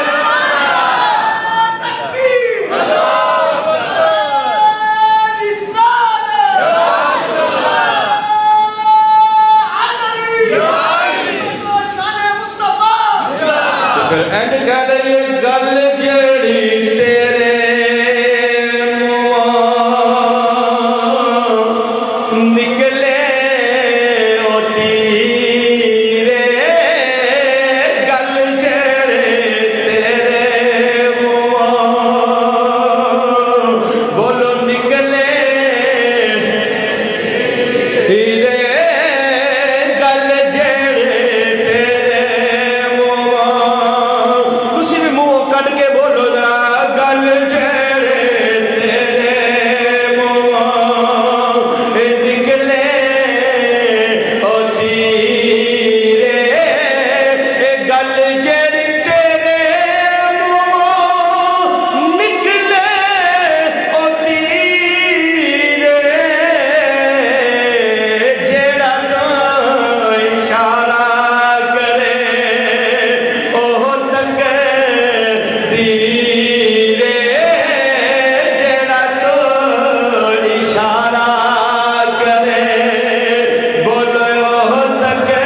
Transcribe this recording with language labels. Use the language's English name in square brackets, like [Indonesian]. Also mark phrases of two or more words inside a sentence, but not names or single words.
[Urdu] پھر اینڈ کہہ رہی ہے [Punjabi] گل جیڑی تیرے منہوں نکلے او تیرے گل جیڑی تیرے منہوں بولو نکلے تیرے گل جیڑی تیرے منہوں تسی بھی منہ کٹ کے بولو ذرا گل جیڑی تیرے منہوں نکلے او تیرے گل جیڑی تیرے منہوں نکلے او تیرے جیڑا تو اشارہ کرے اوہ تک دیرے جیڑا تو اشارہ کرے بولو اوہ تک